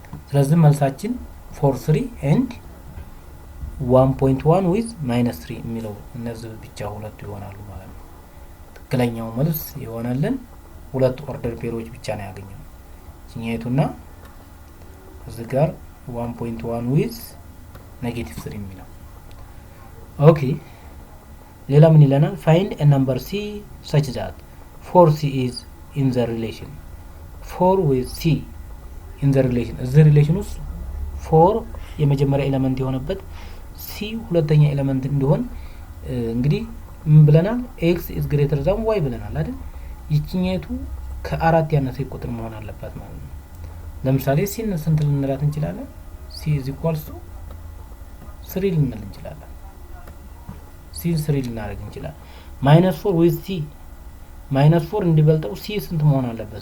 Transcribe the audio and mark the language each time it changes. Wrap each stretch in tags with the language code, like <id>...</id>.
<am>ስለዚህ መልሳችን 43 and 1.1 with -3 የሚለው እነዚህ ብቻ ሁለቱ ይሆናሉ ማለት ነው። ትክክለኛው መልስ ይሆናልን ሁለት ኦርደር ፔሮች ብቻ ነው ያገኘው። እኛይቱና እዚህ ጋር 1.1 with -3 የሚለው ኦኬ። ሌላ ምን ይለናል?</am> <en>find a number c such that 4c is in the relation 4 with c in the relation</en> <am>እዚህ ሪሌሽን ውስጥ 4 የመጀመሪያ ኤሌመንት የሆነበት c ሁለተኛ ኤሌመንት እንዲሆን እንግዲህ ምን ብለናል?</am> <en>x is greater than y</en> <am>ብለናል አይደል? ይችኛይቱ ከአራት ያነሰ ቁጥር መሆን አለባት ማለት ነው። ለምሳሌ c ስንት ልንላት እንችላለን?</am> <en>c is equals to 3</en> <am>ልንል እንችላለን። c 3 ልናደርግ እንችላለን። -4 with c -4 እንዲበልጠው c ስንት መሆን አለበት?</am>